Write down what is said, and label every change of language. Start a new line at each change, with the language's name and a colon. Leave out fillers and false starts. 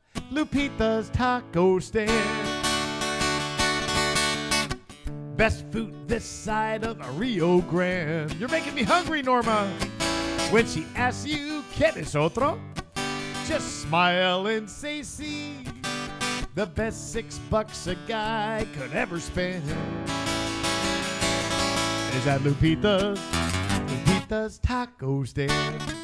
English: Lupita's taco stand. Best food this side of the Rio Grande. You're making me hungry, Norma. When she asks you,
Spanish: ¿quieres otro?
English: Just smile and say, sí. The best $6 a guy could ever spend is at Lupita's taco stand.